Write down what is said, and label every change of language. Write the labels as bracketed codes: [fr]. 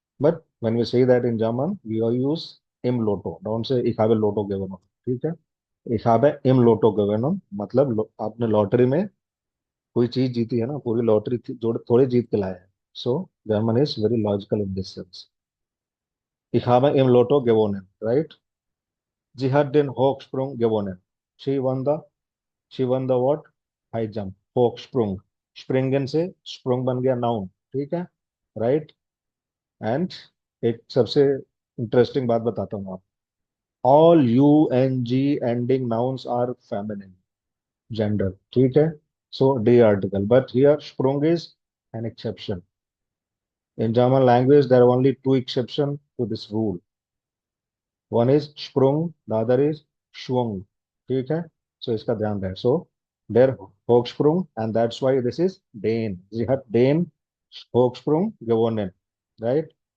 [en] But when we say that in German, we all use im Lotto। Don't say [de] ich habe Lotto gewonnen। [hi] ठीक है, [de] ich habe im Lotto gewonnen, [hi] मतलब आपने lottery में कोई चीज जीती है ना, पूरी लॉटरी जोड़ थोड़े जीत के लाए हैं। [en] So German is very logical in this sense. [de] Ich habe im Lotto gewonnen, [en] right? [de] Sie hat den Hochsprung gewonnen। [en] She won the what? High jump। [hi] Hochsprung, springen से sprung बन गया नाउन। ठीक है, राइट? एंड एक सबसे इंटरेस्टिंग बात बताता हूँ आप, [en] All UNG ending nouns are feminine gender. ठीक है, so डी article, but here sprung is an exception। In German language there are only two exceptions to this rule। One is sprung, the other is schwung। [hi] ठीक है, सो इसका ध्यान रहे। [en] So der Hochsprung, and that's why this is den। [de] sie hat den Hochsprung gewonnen, [en] right?